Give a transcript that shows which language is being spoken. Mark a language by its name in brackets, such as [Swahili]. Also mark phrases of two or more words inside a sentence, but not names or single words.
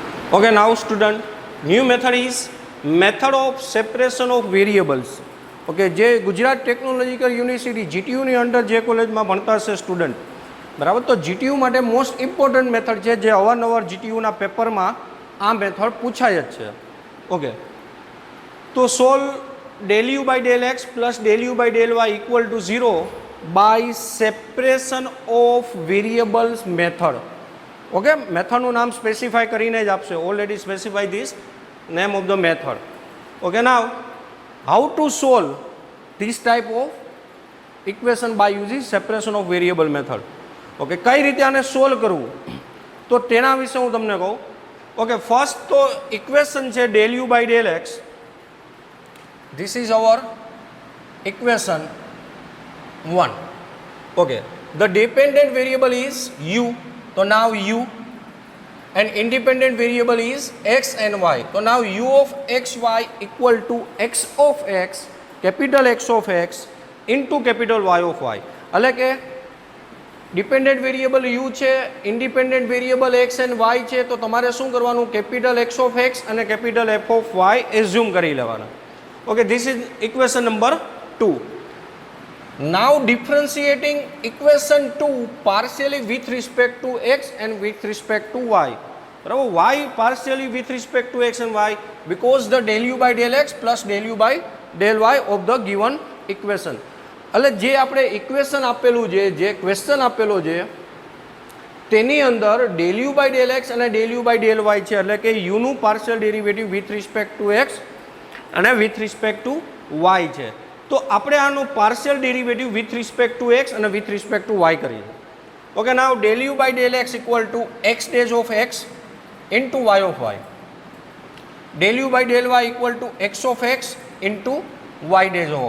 [English] Okay, now student, new method is method of separation of variables. [Gujarati] ઓકે, જે [English] Gujarat Technological University [Gujarati] જીટીયુની અંડર જે કોલેજમાં ભણતા હશે સ્ટુડન્ટ, બરાબર, તો જીટીયુ માટે [English] most important method [Gujarati] છે, જે અવારનવાર જીટીયુના પેપરમાં આ મેથડ પૂછાય જ છે. [English] okay, to solve del u by del x plus del u by del y equal to 0 by separation of variables method. ઓકે, [Gujarati] મેથડનું નામ સ્પેસિફાય કરીને જ આપશે, [English] already specify this name of the method. ઓકે, નાવ how to solve this type of equation by using separation of variable method. [Gujarati] ઓકે, કઈ રીતે આને સોલ્વ કરવું તો તેના વિશે હું તમને કહું. [English] okay, first તો equation છે del u by del x. this is our equation 1. okay, the dependent variable is u, તો now u, and independent variable is x and y. So now u of xy equal to x of x, capital X of x into capital Y of y. [Gujarati] એટલે કે [English] dependent variable [Gujarati] u છે, [English] independent variable x and y [Gujarati] છે, તો તમારે શું કરવાનું, [English] capital x of x [Gujarati] અને [English] capital f of y [Gujarati] એઝ્યુમ કરી લેવાના. [English] okay, this is equation number 2. Now differentiating equation 2 partially with respect to x and with respect to y. બરાબર, y partially with respect to x and y because the del u by del x plus del u by del y of the given equation. [Gujarati] એટલે જે આપણે ઇક્વેશન આપેલું છે, જે ક્વેશ્ચન આપેલો છે, તેની અંદર [English] del u by del x [Gujarati] અને [English] del u by del y [Gujarati] છે, એટલે કે u નું [English] partial derivative with respect to x [Gujarati] અને [English] with respect to y [Gujarati] છે. તો આપણે આનું [English] partial derivative with respect to x [Gujarati] અને [English] with respect to y [Gujarati] કરીએ. [English] okay, now del u by del x equal to x dash of x into y of y. del u by del y equal to x of x into y dash of.